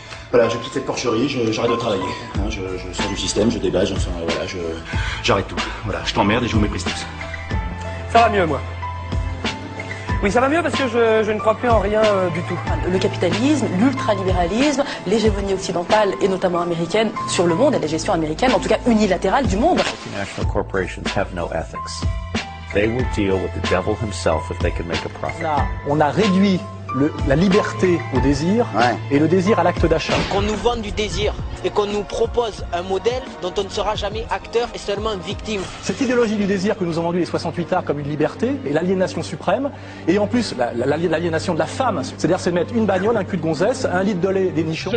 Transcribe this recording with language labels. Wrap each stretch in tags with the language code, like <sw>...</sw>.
<fr>Voilà, j'ai toute cette porcherie, j'arrête de travailler. Hein, je sors du système, je dégage, enfin voilà, j'arrête tout. Voilà, je t'emmerde et je vous méprise tous. Ça va mieux, moi. Oui, ça va mieux parce que je ne crois plus en rien du tout. Le capitalisme, l'ultralibéralisme, l'hégémonie occidentale et notamment américaine sur le monde et la gestion américaine, en tout cas unilatérale du monde.</fr> <en>Multinational corporations have no ethics. They will deal with the devil himself if they can make a profit.</en> <fr>On a réduit la liberté au désir et le désir à l'acte d'achat. Qu'on nous vende du désir et qu'on nous propose un modèle dont on ne sera jamais acteur et seulement victime. Cette idéologie du désir que nous ont vendu les 68 arts comme une liberté et l'aliénation suprême, et en plus l'aliénation de la femme, c'est-à-dire c'est mettre une bagnole, un cul de gonzesse, un litre de lait, des nichons.</fr>